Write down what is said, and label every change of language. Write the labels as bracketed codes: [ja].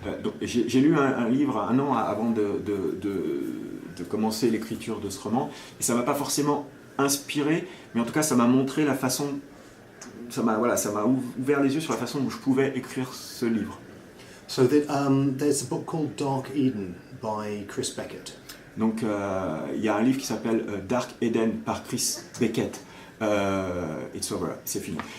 [fr] Donc j'ai lu un livre un an avant de commencer l'écriture de ce roman, et ça m'a pas forcément inspiré, mais en tout cas ça m'a montré la façon, ça m'a ouvert les yeux sur la façon dont je pouvais écrire ce livre. [en] So there's a book called Dark Eden by Chris Beckett. [fr] Donc il y a un livre qui s'appelle Dark Eden par Chris Beckett. [en] It's over, [fr] c'est fini.